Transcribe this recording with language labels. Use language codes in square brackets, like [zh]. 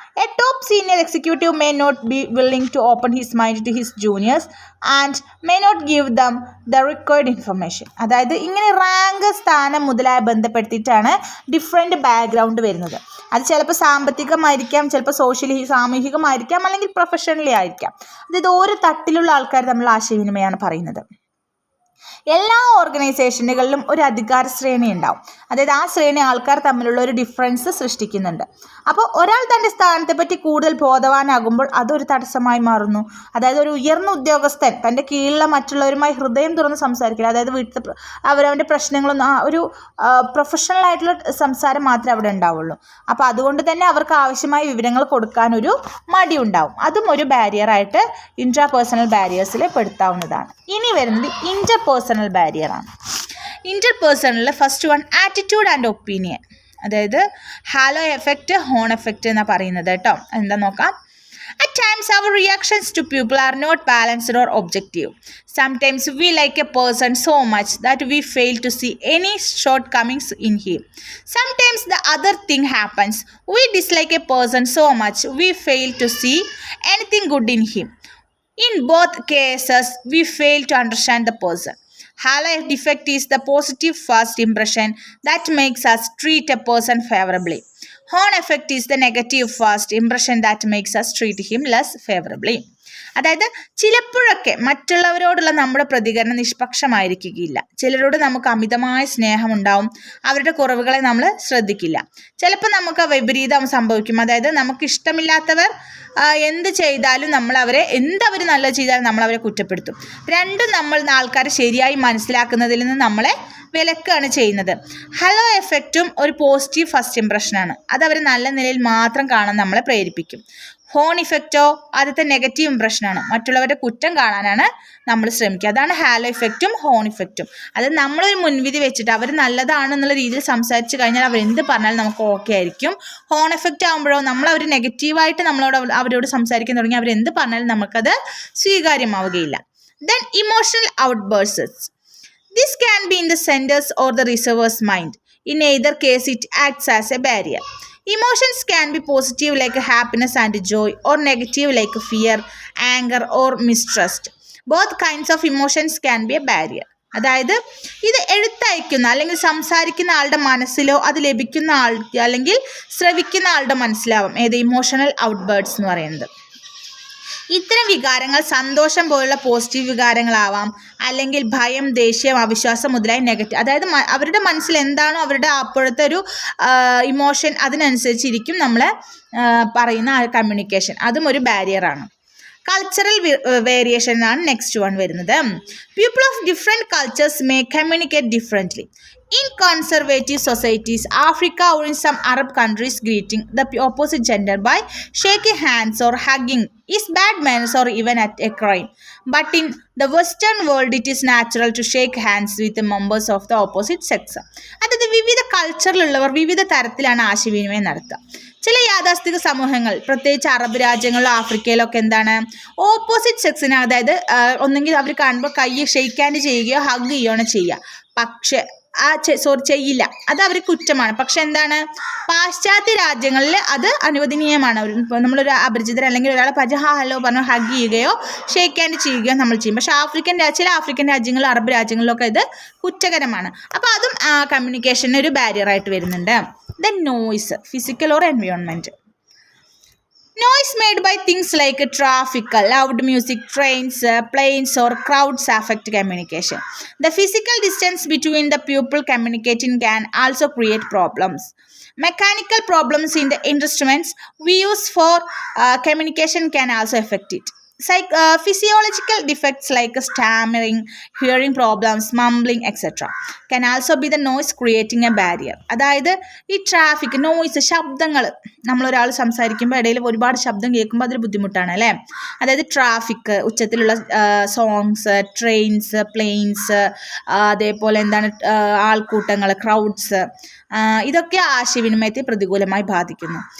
[en] A top senior executive may not be willing to open his mind to his juniors and may not give them the required information. [ml] അതായത് ഇങ്ങനെ rank, സ്ഥാനം മുതലായ ബന്ധപ്പെടുത്തിയിട്ടാണ് different background വരുന്നത്. അത് ചിലപ്പോൾ സാമ്പത്തികമായിരിക്കാം, ചിലപ്പോൾ സാമൂഹികമായിരിക്കാം, അല്ലെങ്കിൽ പ്രൊഫഷണലി ആയിരിക്കാം. അതായത് ഓരോ തട്ടിലുള്ള ആൾക്കാർ തമ്മിലുള്ള ആശയവിനിമയമാണ് പറയുന്നത്. എല്ലാ ഓർഗനൈസേഷനുകളിലും ഒരു അധികാര ശ്രേണി ഉണ്ടാവും. അതായത് ആ ശ്രേണി ആൾക്കാർ തമ്മിലുള്ള ഒരു ഡിഫറൻസ് സൃഷ്ടിക്കുന്നുണ്ട്. അപ്പോൾ ഒരാൾ തൻ്റെ സ്ഥാനത്തെ പറ്റി കൂടുതൽ ബോധവാനാകുമ്പോൾ അതൊരു തടസ്സമായി മാറുന്നു. അതായത് ഒരു ഉയർന്ന ഉദ്യോഗസ്ഥൻ തൻ്റെ കീഴിലുള്ള മറ്റുള്ളവരുമായി ഹൃദയം തുറന്ന് സംസാരിക്കില്ല. അതായത് വീട്ടിൽ അവരവൻ്റെ പ്രശ്നങ്ങളൊന്നും ഒരു പ്രൊഫഷണൽ ആയിട്ടുള്ള സംസാരം മാത്രമേ അവിടെ ഉണ്ടാവുള്ളൂ. അപ്പോൾ അതുകൊണ്ട് തന്നെ അവർക്ക് ആവശ്യമായ വിവരങ്ങൾ കൊടുക്കാനൊരു മടി ഉണ്ടാവും. അതും ഒരു ബാരിയറായിട്ട് ഇൻട്രാപേഴ്സണൽ ബാരിയേഴ്സിൽ പെടുത്താവുന്നതാണ്. ഇനി വരുന്നത് interpersonal ബാരിയറാണ്. ഇന്റർപേഴ്സണലിൽ [en] First one, attitude and opinion. [ml] അതായത് ഹാലോ എഫക്റ്റ്, ഹോൺ എഫക്റ്റ് എന്നാണ് പറയുന്നത് കേട്ടോ. എന്താ നോക്കാം. [en] At times our reactions to people are not balanced or objective. Sometimes we like a person so much that we fail to see any shortcomings in him. Sometimes the other thing happens. We dislike a person so much we fail to see anything good in him. In both cases, we fail to understand the person. Halo effect is the positive first impression that makes us treat a person favorably. Horn effect is the negative first impression that makes us treat him less favorably. [ml] അതായത് ചിലപ്പോഴൊക്കെ മറ്റുള്ളവരോടുള്ള നമ്മുടെ പ്രതികരണം നിഷ്പക്ഷമായിരിക്കുകയില്ല. ചിലരോട് നമുക്ക് അമിതമായ സ്നേഹമുണ്ടാവും, അവരുടെ കുറവുകളെ നമ്മൾ ശ്രദ്ധിക്കില്ല. ചിലപ്പോൾ നമുക്ക് വിപരീതം സംഭവിക്കും. അതായത് നമുക്ക് ഇഷ്ടമില്ലാത്തവർ എന്ത് ചെയ്താലും അവർ നല്ലത് ചെയ്താലും നമ്മളവരെ കുറ്റപ്പെടുത്തും. രണ്ടും നമ്മൾ ആൾക്കാരെ ശരിയായി മനസ്സിലാക്കുന്നതിൽ നിന്ന് നമ്മളെ വിലക്കാണ് ചെയ്യുന്നത്. ഹലോ എഫക്റ്റും ഒരു പോസിറ്റീവ് ഫസ്റ്റ് ഇംപ്രഷനാണ്. അത് അവർ നല്ല നിലയിൽ മാത്രം കാണാൻ നമ്മളെ പ്രേരിപ്പിക്കും. ഹോൺ ഇഫക്റ്റോ ആദ്യത്തെ നെഗറ്റീവ് ഇംപ്രഷനാണ്, മറ്റുള്ളവരുടെ കുറ്റം കാണാനാണ് നമ്മൾ ശ്രമിക്കുക. അതാണ് ഹാലോ ഇഫക്റ്റും ഹോൺ ഇഫക്റ്റും. അത് നമ്മളൊരു മുൻവിധി വെച്ചിട്ട് അവർ നല്ലതാണെന്നുള്ള രീതിയിൽ സംസാരിച്ച് കഴിഞ്ഞാൽ അവരെന്ത് പറഞ്ഞാലും നമുക്ക് ഓക്കെ ആയിരിക്കും. ഹോൺ എഫക്റ്റ് ആകുമ്പോഴോ അവർ നെഗറ്റീവായിട്ട് അവരോട് സംസാരിക്കാൻ തുടങ്ങി അവരെന്ത് പറഞ്ഞാലും നമുക്കത് സ്വീകാര്യമാവുകയില്ല. [en] Then emotional outbursts. This can be in the sender's or the receiver's mind. In either case, it acts as a barrier. Emotions can be positive like happiness and joy, or negative like fear, anger, or mistrust. Both kinds of emotions can be a barrier. [ml] അതായത് ഇത് എഴുത്തയക്കുന്ന അല്ലെങ്കിൽ സംസാരിക്കുന്ന ആളുടെ മനസ്സിലോ അത് ലഭിക്കുന്ന അല്ലെങ്കിൽ ശ്രവിക്കുന്ന ആളുടെ മനസ്സിലാവും ഏത് ഇമോഷണൽ ഔട്ട്ബേർഡ്സ് എന്ന് പറയുന്നത്. ഇത്തരം വികാരങ്ങൾ സന്തോഷം പോലുള്ള പോസിറ്റീവ് വികാരങ്ങളാവാം, അല്ലെങ്കിൽ ഭയം, ദേഷ്യം, അവിശ്വാസം മുതലായ നെഗറ്റീവ്. അതായത് അവരുടെ മനസ്സിൽ എന്താണോ അവരുടെ അപ്പോഴത്തെ ഒരു ഇമോഷൻ അതിനനുസരിച്ചിരിക്കും നമ്മൾ പറയുന്ന ആ കമ്മ്യൂണിക്കേഷൻ. അതും ഒരു ബാരിയറാണ്. [en] Cultural variation ആണ് next one വരുന്നത്. People of different cultures may communicate differently. In conservative societies, Africa or in some Arab countries, greeting the opposite gender by shaking hands or hugging is bad manners or even a crime. But in the Western world, it is natural to shake hands with the members of the opposite sex. [ml] അതായത് വിവിധ കൾച്ചറിലുള്ളവർ വിവിധ തരത്തിലാണ് ആശയവിനിമയം നടത്തുക. ചില യാഥാസ്ഥിക സമൂഹങ്ങൾ, പ്രത്യേകിച്ച് Arab രാജ്യങ്ങളിലോ ആഫ്രിക്കയിലൊക്കെ എന്താണ്, ഓപ്പോസിറ്റ് സെക്സിന്, അതായത് ഒന്നെങ്കിൽ അവർ കാണുമ്പോൾ കൈ ഷെയ്ക്ക് ഹാൻഡ് ചെയ്യുകയോ ഹഗ് ചെയ്യുകയോ ചെയ്യുക. പക്ഷേ ചെയ്യില്ല, അത് അവർ കുറ്റമാണ്. പക്ഷെ എന്താണ്, പാശ്ചാത്യ രാജ്യങ്ങളിൽ അത് അനുവദനീയമാണ്. നമ്മളൊരു അപരിചിതർ അല്ലെങ്കിൽ ഒരാളെ ഹലോ പറഞ്ഞു ഹഗ് ചെയ്യുകയോ ഷേക്ക് ഹാൻഡ് ചെയ്യുകയോ നമ്മൾ ചെയ്യും. പക്ഷെ ചില ആഫ്രിക്കൻ രാജ്യങ്ങൾ, അറബ് രാജ്യങ്ങളിലൊക്കെ ഇത് കുറ്റകരമാണ്. അപ്പോൾ അതും കമ്മ്യൂണിക്കേഷന് ഒരു ബാരിയറായിട്ട് വരുന്നുണ്ട്. [en] Then noise, physical or environment. Noise made by things like traffic, loud music, trains, planes or crowds affect communication. The physical distance between the people communicating can also create problems. Mechanical problems in the instruments we use for communication can also affect it. Physiological defects like stammering, hearing problems, mumbling, etc. can also be the noise creating a barrier. [ml] അതായത് ഈ traffic, noise, ശബ്ദങ്ങൾ, നമ്മളൊരാൾ സംസാരിക്കുമ്പോൾ ഇടയിൽ ഒരുപാട് ശബ്ദം കേൾക്കുമ്പോൾ അതൊരു ബുദ്ധിമുട്ടാണ് അല്ലേ. അതായത് ട്രാഫിക്, ഉച്ചത്തിലുള്ള സോങ്സ്, ട്രെയിൻസ്, പ്ലെയിൻസ്, അതേപോലെ എന്താണ് ആൾക്കൂട്ടങ്ങൾ, ക്രൗഡ്സ്, ഇതൊക്കെ ആശയവിനിമയത്തെ പ്രതികൂലമായി ബാധിക്കുന്നു.